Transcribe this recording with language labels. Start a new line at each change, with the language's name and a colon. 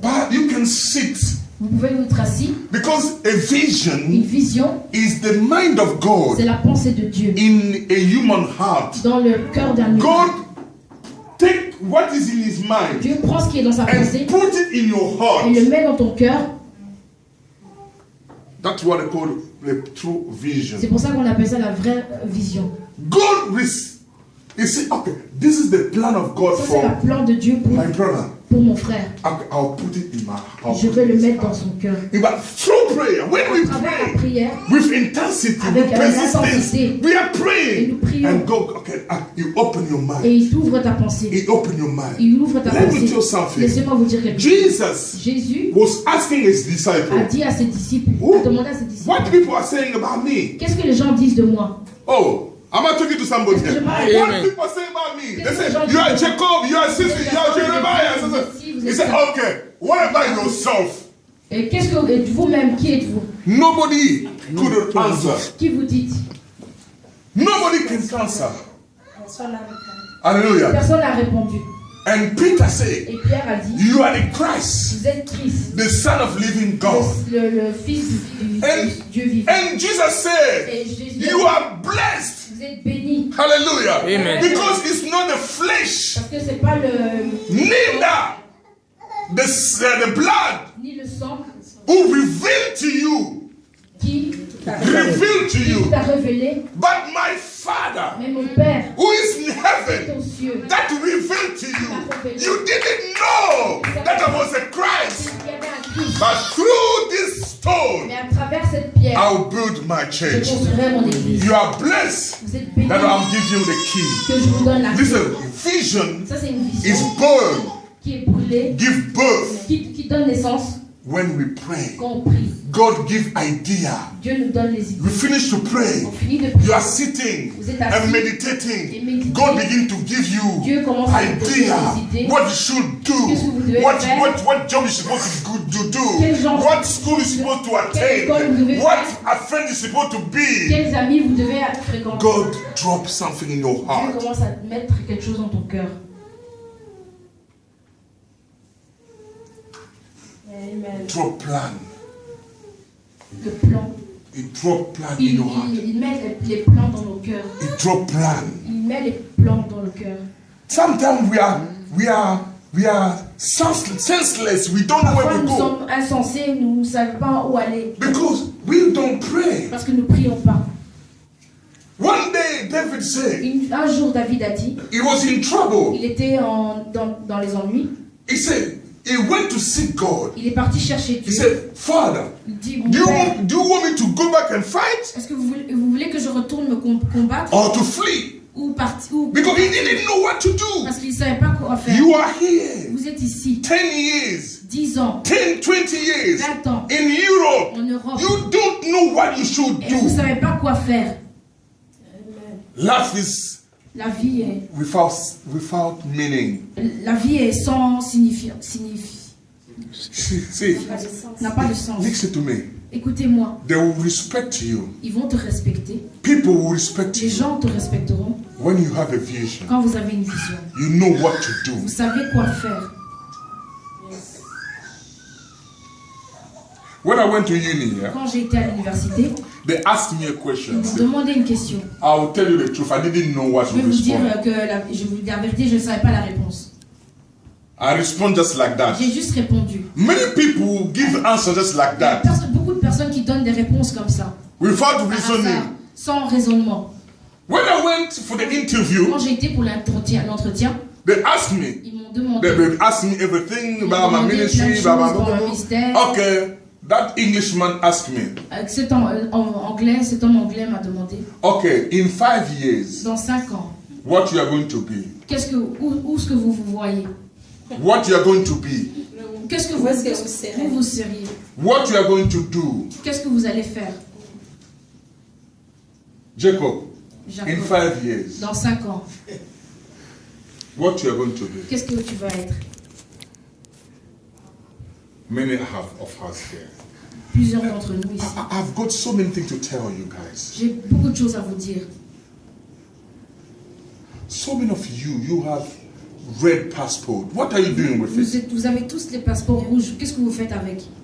English: But you can sit
French: Vous pouvez être assis.
English: because a
French: Une
English: vision
French: vision,
English: is the mind of God
French: c'est la pensée de Dieu
English: in a human heart.
French: dans le cœur d'un
English: God
French: humain.
English: take what is in his mind
French: Dieu prend ce qui est dans sa pensée
English: and put it in your
French: et le met dans ton cœur.
English: That's what they call the true vision.
French: C'est pour ça qu'on appelle ça la vraie vision.
English: God you see, okay, this is the plan of God
French: Ça c'est le
English: for
French: plan de Dieu
English: my brother.
French: pour mon frère.
English: I'll put it in my heart.
French: Je vais le mettre dans son cœur.
English: But through prayer, when we
French: À travers la
English: pray
French: prière,
English: with intensity,
French: avec
English: with persistence,
French: intensité,
English: we are
French: et
English: praying.
French: nous prions.
English: And God, okay, you open your mind.
French: et il t'ouvre ta pensée.
English: You open your mind.
French: Il ouvre ta
English: Let me
French: pensée.
English: tell you something.
French: Laissez-moi vous dire quelque chose.
English: Jesus
French: Jésus
English: was asking his
French: a
English: disciples,
French: dit à ses disciples,
English: Who?
French: a demandé à ses disciples,
English: what people are saying about me?
French: qu'est-ce que les gens disent de moi?
English: Oh, am I talking to somebody
French: Est-ce que
English: here?
French: je parle à
English: What people say about me? They say,
French: Qu'est-ce que
English: you are
French: les gens
English: Jacob, you are Sissi, you are Jeremiah. He said, okay, what about yourself?
French: Et qu'est-ce que et vous-même, qui êtes-vous?
English: Nobody could answer.
French: Qui vous dites?
English: Nobody can answer. Hallelujah.
French: Personne n'a répondu.
English: And Peter said,
French: Et Pierre a dit,
English: you are the Christ,
French: vous êtes Christ,
English: the Son of living God.
French: le Fils du Dieu vivant.
English: And Jesus said,
French: Et Jésus a
English: you
French: dit,
English: are blessed.
French: vous êtes bénis.
English: Hallelujah. Amen. Because it's not the flesh,
French: Parce que c'est pas
English: neither the blood
French: ni le sang
English: who revealed to you,
French: qui
English: revealed to you,
French: t'a révélé,
English: but my Father
French: mais mon Père
English: who is in
French: est
English: heaven
French: aux cieux.
English: that revealed to you. You didn't know that I was a Christ,
French: Il y avait un Christ.
English: but through this stone
French: Mais à travers cette pierre,
English: I'll build my
French: je
English: church.
French: construirai mon église.
English: You are blessed
French: Vous êtes bénis
English: that I'll give you the key.
French: que je vous donne la clé.
English: Listen, vision
French: Ça, c'est une
English: is
French: vision
English: born,
French: qui est brûlée,
English: give birth
French: qui donne naissance
English: when we pray.
French: quand on prie.
English: God give idea.
French: Dieu nous donne les idées.
English: We finish to pray.
French: On finit de
English: You
French: prier.
English: are sitting
French: Vous êtes assis
English: and
French: et
English: meditating.
French: méditez.
English: God begin to give you
French: Dieu commence à vous donner
English: idea
French: des idées.
English: what you should do,
French: Qu'est-ce que vous devez
English: what
French: faire?
English: job you're supposed to do,
French: Quel genre
English: what school you're supposed to attend,
French: école vous devez
English: what
French: faire?
English: a friend you're supposed to be.
French: Quels amis vous devez fréquenter?
English: God drop something in your
French: Dieu
English: heart.
French: commence à mettre quelque chose dans ton cœur.
English: Amen. Drop plan.
French: Le plan.
English: He drop plan in your heart.
French: Il met les plans dans nos cœurs.
English: He drop plan.
French: Il met les plans dans le cœur.
English: Sometimes we are senseless. We don't know
French: Parfois
English: where we
French: nous
English: go
French: sommes insensés, nous ne savons pas où aller.
English: because we don't pray.
French: Parce que nous ne prions pas.
English: One day David said
French: Un jour, David a dit,
English: he was in trouble.
French: il était dans les ennuis.
English: He said he went to seek God.
French: Il est parti chercher
English: He
French: Dieu.
English: said, Father,
French: Il dit, mon
English: do
French: Père,
English: you want me to go back and fight
French: est-ce que vous voulez que je retourne me combattre
English: or to flee?
French: ou partir ou...
English: Because he didn't know what to do.
French: Parce qu'il ne savait pas quoi faire.
English: You are here
French: Vous êtes ici,
English: 10 years,
French: 10 ans,
English: 10, 20 years
French: 20 ans,
English: in Europe.
French: en Europe,
English: You don't know what you should
French: et vous ne
English: do.
French: savez pas quoi faire.
English: Life is
French: La vie est,
English: without meaning.
French: la vie est sans signifiant,
English: See,
French: n'a pas de sens.
English: listen to me.
French: Écoutez-moi,
English: They will respect you.
French: ils vont te respecter.
English: People will respect
French: Les
English: you
French: gens te respecteront
English: when you have a vision.
French: quand vous avez une vision.
English: You know what to do.
French: Vous savez quoi faire.
English: When I went to uni,
French: Quand j'ai été à l'université,
English: they asked me a
French: ils
English: question.
French: m'ont demandé une question.
English: I will tell you the truth. I didn't know what
French: Je
English: to
French: vais vous dire
English: respond.
French: que je vais vous dire la vérité, je ne savais pas la réponse.
English: I respond just like that.
French: J'ai juste répondu.
English: Many people give answers just like
French: Il y a
English: that,
French: beaucoup de personnes qui donnent des réponses comme ça,
English: without
French: par hasard,
English: reasoning.
French: sans raisonnement.
English: When I went for the interview,
French: Quand j'ai été pour l'entretien,
English: they asked me.
French: ils m'ont demandé.
English: They asked me everything
French: Ils m'ont
English: about my
French: demandé plein de
English: ministry,
French: choses
English: blah, blah,
French: pour
English: blah,
French: le blah. ministère.
English: Okay, that Englishman asked me.
French: Cet homme anglais m'a demandé,
English: Okay, in 5 years,
French: dans 5 ans,
English: what you are going to be?
French: où est-ce que vous vous voyez?
English: What you are going to be?
French: Qu'est-ce que Où est-ce que vous seriez?
English: What you are going to do?
French: Qu'est-ce que vous allez faire?
English: Jacob,
French: Jacob,
English: in 5 years,
French: dans 5 ans,
English: what you are going to be?
French: qu'est-ce que tu vas être?
English: Many of us here.
French: Plusieurs d'entre nous ici.
English: I've got so many things to tell you guys.
French: J'ai beaucoup de choses à vous dire.
English: So many of you have red passport. What are you doing with it?
French: Vous avez tous les passeports rouges. Qu'est-ce que vous faites avec?